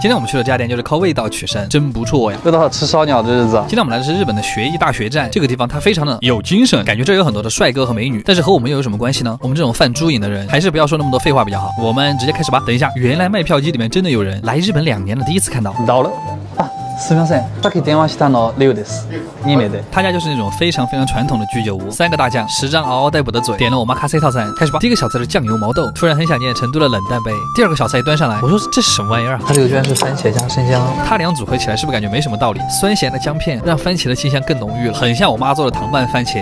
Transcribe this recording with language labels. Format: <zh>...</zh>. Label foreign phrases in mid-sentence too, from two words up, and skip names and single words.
<zh>今天我们去的这家店就是靠味道取胜，真不错呀！又到了吃烧鸟的日子。今天我们来的是日本的学艺大学站，这个地方它非常的有精神，感觉这有很多的帅哥和美女，但是和我们又有什么关系呢？我们这种犯猪瘾的人，还是不要说那么多废话比较好。我们直接开始吧。等一下，原来卖票机里面真的有人，来日本2年了，第一次看到。到了。</zh> <ja>すみません。さっき電話したのレオです。2名で。</ja> <zh>他家就是那种非常传统的居酒屋，3个大酱，10张嗷嗷待哺的嘴，点了我妈咖啡套餐，开始吧。第一个小菜是酱油毛豆，突然很想念成都的冷淡杯。第二个小菜一端上来，我说这是什么玩意儿啊？它这个居然是番茄加生姜，它俩组合起来是不是感觉没什么道理？酸咸的姜片让番茄的清香更浓郁了，很像我妈做的糖拌番茄。</zh>